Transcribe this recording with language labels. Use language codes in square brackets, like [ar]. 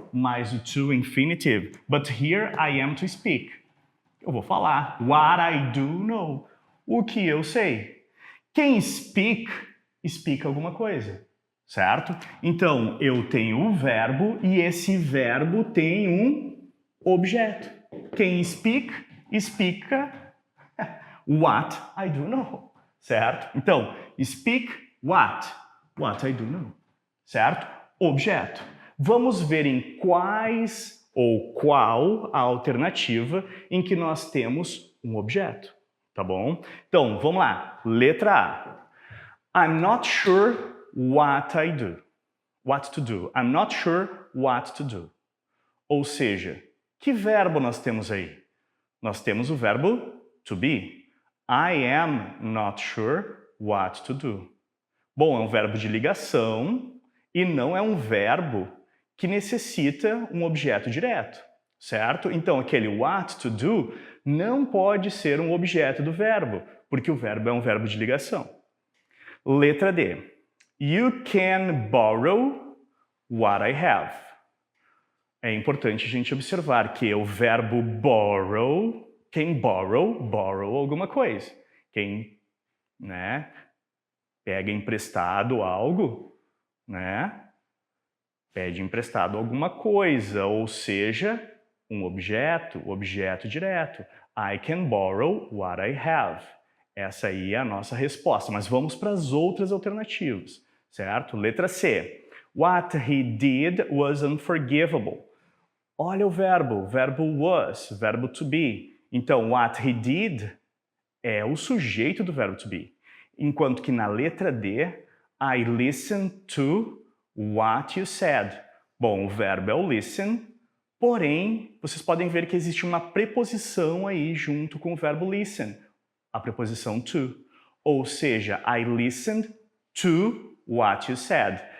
[pt] mais o [en] to infinitive. But here I am to speak. [pt] Eu vou falar. [en] What I do know. [pt] O que eu sei. Quem speak, speak alguma coisa. Certo? Então, eu tenho um verbo e esse verbo tem um objeto. [en] Quem speak, speaka what I do know. [pt] Certo? Então, [en] speak what? What I do know. [pt] Certo? Objeto. Vamos ver em quais ou qual a alternativa em que nós temos um objeto. Tá bom? Então, vamos lá. Letra A. [en] I'm not sure what I do. What to do. I'm not sure what to do. [pt] Ou seja, que verbo nós temos aí? Nós temos o verbo to be. [en] I am not sure what to do. [pt] Bom, é um verbo de ligação e não é um verbo que necessita um objeto direto, certo? Então, aquele [en] what to do [pt] não pode ser um objeto do verbo, porque o verbo é um verbo de ligação. Letra D. [en] You can borrow what I have. [pt] É importante a gente observar que o verbo borrow, quem borrow alguma coisa. Quem, né, pega emprestado algo, né, pede emprestado alguma coisa, ou seja, um objeto, objeto direto. [en] I can borrow what I have. [pt] Essa aí é a nossa resposta, mas vamos para as outras alternativas, certo? Letra C. [en] What he did was unforgivable. [pt] Olha o verbo was, verbo to be. Então, [en] what he did [pt] é o sujeito do verbo to be. Enquanto que na letra D, [en] I listened to what you said. [pt] Bom, o verbo é o listen, porém, vocês podem ver que existe uma preposição aí junto com o verbo listen, a preposição to. Ou seja, [en] I listened to what you said.